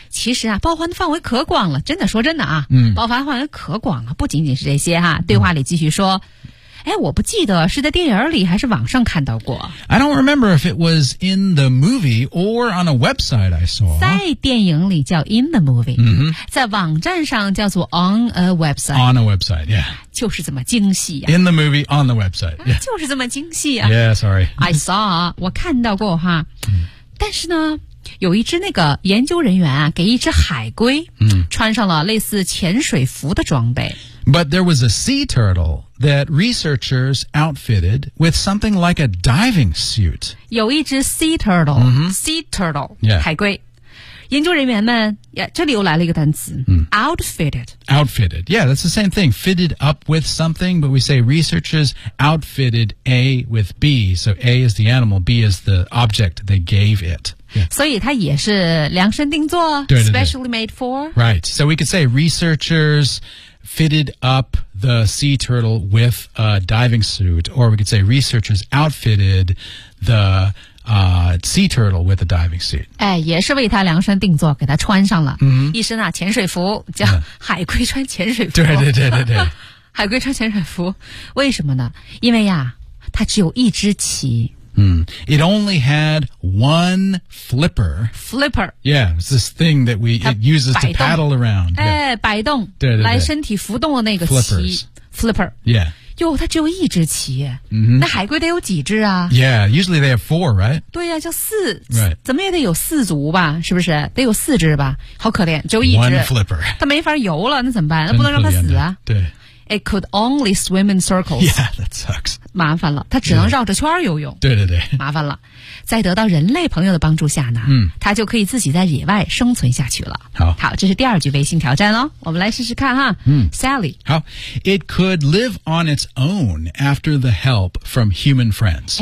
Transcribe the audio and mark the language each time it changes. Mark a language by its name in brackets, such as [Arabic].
[Chinese] 其实啊，包含的范围可广了。真的，说真的啊，包含范围可广了，不仅仅是这些哈。对话里继续说。哎，我不记得是在电影里还是网上看到过。 [English] I don't remember if it was in the movie or on a website I saw. [Chinese] 在电影里叫 in the movie,、 mm-hmm. 在网站上叫做 on a website. [English] On a website, yeah. [Chinese] 就是这么精细啊。 [English] In the movie, on the website,、yeah. [Chinese] 就是这么精细啊。 [English] Yeah, sorry. [Chinese] I saw, 我看到过哈。但是呢有一只那个研究人员啊给一只海龟穿上了类似潜水服的装备。 But there was a sea turtle that researchers outfitted with something like a diving suit. 有一只 sea turtle,、 mm-hmm. [English] sea turtle,、 yeah. [Chinese] 海龟。研究人员们这里又来了一个单词、outfitted. [English] Outfitted. Yeah, that's the same thing. Fitted up with something, but we say researchers outfitted A with B. So A is the animal, B is the object they gave it. [Chinese] Yeah. 所以它也是量身定做 specially made for. [English] Right. So we could say researchers fitted up the sea turtle with a diving suit. Or we could say researchers outfitted the、sea turtle with a diving suit. [Chinese] 哎，也是为它量身定做，给它穿上了、 mm-hmm. 一身啊潜水服，叫海龟穿潜水服。对对对对对。海龟穿潜水服，为什么呢？因为呀，它只有一只鳍。 [English] It only had one flipper. Flipper. Yeah, it's this thing that it uses to paddle around. [Chinese] 哎，摆动，对对对，来身体浮动的那个鳍。Flipper. [English] Yeah. [Chinese] 哟，它只有一只鳍。 Mm-hmm. 那海龟得有几只啊？ [English] Yeah, usually they have four, right? [Chinese] 对呀，叫四。 [English] Right. [Chinese] 怎么也得有四足吧？是不是？得有四只吧？好可怜，只有一只。 [English] One flipper. [Chinese] 它没法游了，那怎么办？那不能让它死啊。对。 [English] It could only swim in circles. Yeah, that sucks. [Chinese] 麻烦了，它只能绕着圈游泳。对对对，麻烦了。在得到人类朋友的帮助下呢，它就可以自己在野外生存下去了。好，好，这是第二句微信挑战哦，我们来试试看哈。 [English] Sally. 好，It could live on its own after the help from human friends.